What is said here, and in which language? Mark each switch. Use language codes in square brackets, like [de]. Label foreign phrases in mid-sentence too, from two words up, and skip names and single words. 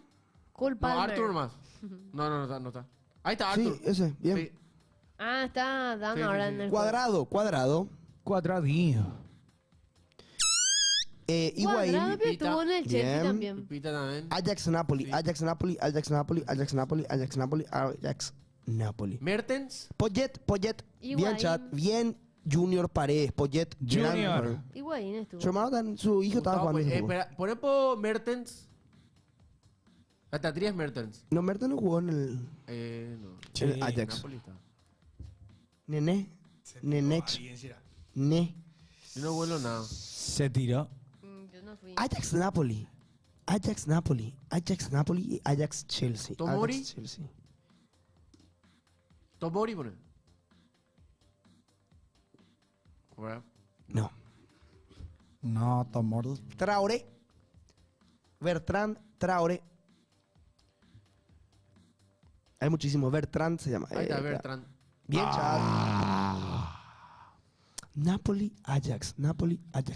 [es] Cole No, Palmer. Arthur nomás. No está. Ahí está, Sí, Arthur. ese, bien. Sí. Ah, está dando Sí, ahora sí, en sí. el Cuadrado. Cuadradinho. Higuaín. Cuadrado, pero Pipita. estuvo en el Chelsea Bien. también. Pita también. Ajax, Napoli. Sí. Ajax, Napoli. Ajax, Napoli. Ajax, Napoli. Ajax, Napoli. Ajax, Napoli. Mertens. Poyet. Bien, Higuaín. chat. Bien, Junior Paredes. Poyet. gran Junior. jugador. Higuaín estuvo. Su hermano, su hijo estaba Gustavo, jugando. ese juego. espera, poné por Mertens. Hasta 3 Mertens. No, Mertens no jugó en el No. en el Ajax. Napoli está. Nenech. Ne. Yo no vuelo nada. Se tiró. Yo no fui. Ajax, Napoli. Ajax, Napoli. Ajax, Napoli. Ajax, Chelsea. Tomori. Ajax, Chelsea. Tomori, poné. Bueno. No. No, Tomorrow. Traoré. Bertrand Traoré. Hay muchísimos. Bertrand se llama. Ahí está, Bertrand. Bien, chat. Napoli, Ajax. Napoli, Ajax.